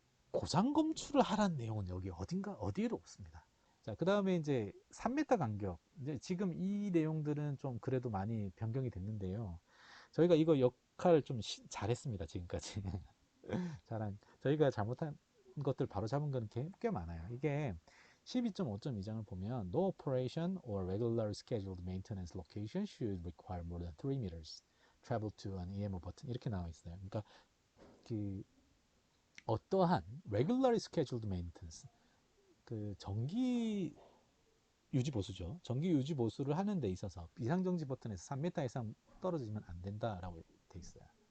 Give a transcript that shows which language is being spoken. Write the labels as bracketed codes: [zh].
[ko] 고장 검출을 하라는 내용은 여기 어디에도 없습니다. 자, 그 다음에 이제 3m 간격. 이제 지금 이 내용들은 좀 그래도 많이 변경이 됐는데요. 저희가 이거 역할을 좀 잘했습니다. 지금까지. 저희가 잘못한 것들 바로 잡은 건 꽤 많아요. [en] 이게 12.5.2장을 보면 No operation or regular scheduled maintenance location should require more than 3 meters travel to an EMO 버튼 이렇게 나와 있어요. [ko] 그러니까 그 어떠한 regularly scheduled maintenance 그 정기 유지 보수죠. 정기 유지 보수를 하는 데 있어서 비상정지 버튼에서 3m 이상 떨어지면 안 된다라고 돼 있어요.